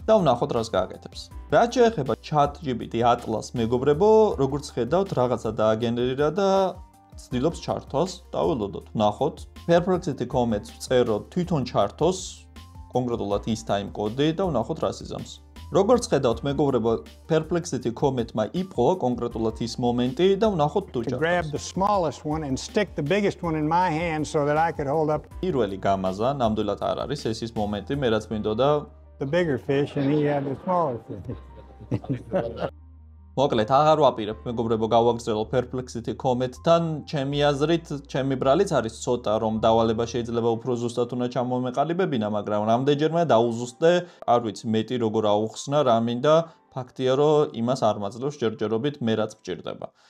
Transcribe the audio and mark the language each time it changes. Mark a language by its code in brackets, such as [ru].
[ka] და ვნახოთ რას გააკეთებს. რაც შეეხება ChatGPT Atlas მეგობრებო, როგორც ხედავთ, რაღაცა დააგენერირა და ცდილობს ჩართოს. დაველოდოთ, ვნახოთ. Perplexity Comet-ს წეროთ თვითონ ჩართოს, კონკრეტულად ის ტაიმკოდი და ვნახოთ რას იზამს. როგორც ხედავთ, მეგობრებო, Perplexity Comet-მა იპოვა კონკრეტულად ის მომენტი და ვნახოთ თუ ჩართოს. [en] Grab the smallest one and stick the biggest one in my hand so that I could hold up [ka] პირველი გამაზა, ნამდვილად არ არის ეს ის მომენტი, მე რაც მინდოდა [en] the bigger fish and he had the smaller fish. [ka] მოკლედ, აღარ ვაპირებ, მეგობრებო, გავაგრძელო Perplexity Comet-თან, ჩემი აზრით, ჩემი ბრალიც არის ცოტა, რომ დავალება შეიძლება უფრო ზუსტად უნდა ჩამომეყალიბებინა, მაგრამ რამდენჯერმე დაუზუსტე, არ ვიცი, მეტი როგორ აუხსნა, რა მინდა, ფაქტია, რომ იმას არ მაძლევს ჯერჯერობით მე რაც მჭირდება.